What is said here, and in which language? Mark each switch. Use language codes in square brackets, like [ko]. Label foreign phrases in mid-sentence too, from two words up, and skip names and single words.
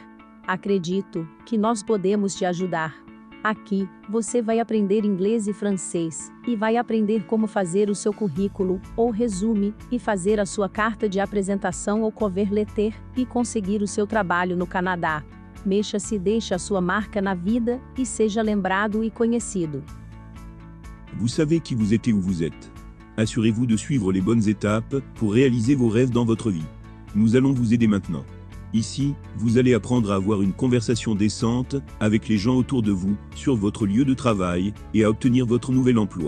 [pt] Acredito que nós podemos te ajudar. Aqui, você vai aprender inglês e francês, e vai aprender como fazer o seu currículo, ou resume, e fazer a sua carta de apresentação ou [en] cover letter, [pt] e conseguir o seu trabalho no Canadá. Mexa-se e deixe a sua marca na vida, e seja lembrado e conhecido. [fr] Vous savez qui vous êtes et où vous êtes. Assurez-vous de suivre les bonnes étapes pour réaliser vos rêves dans votre vie. Nous allons vous aider maintenant. Ici, vous allez apprendre à avoir une conversation décente avec les gens autour de vous, sur votre lieu de travail, et à obtenir votre nouvel emploi.